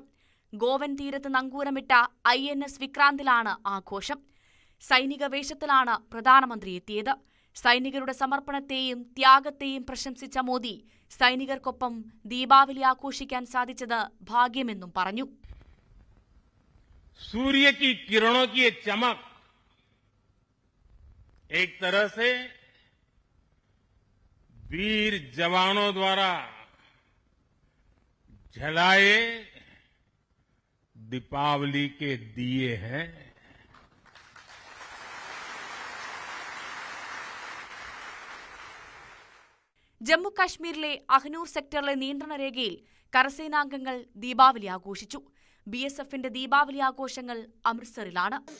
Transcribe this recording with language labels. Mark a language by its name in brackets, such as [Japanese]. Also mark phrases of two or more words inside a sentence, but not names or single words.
[Malayalam] ഗോവൻ തീരത്ത് നങ്കൂരമിട്ട INS വിക്രാന്തിലാണ് ആഘോഷം. സൈനിക വേഷത്തിലാണ് പ്രധാനമന്ത്രി എത്തിയത്. സൈനികരുടെ സമർപ്പണത്തെയും ത്യാഗത്തെയും പ്രശംസിച്ച മോദി സൈനികർക്കൊപ്പം ദീപാവലി ആഘോഷിക്കാൻ സാധിച്ചത് ഭാഗ്യമെന്നും പറഞ്ഞു. [Hindi] सूर्य की किरणों की ये चमक एक तरह से वीर जवानों द्वारा जलाए दीपावली के दिए हैं. [Malayalam] ജമ്മു കാശ്മീരിലെ അഹ്നൂർ സെക്ടറിലെ നിയന്ത്രണ രേഖയിൽ കരസേനാംഗങ്ങൾ ദീപാവലി ആഘോഷിച്ചു. BSFന്റെ ദീപാവലി ആഘോഷങ്ങൾ അമൃത്സറിലാണ്.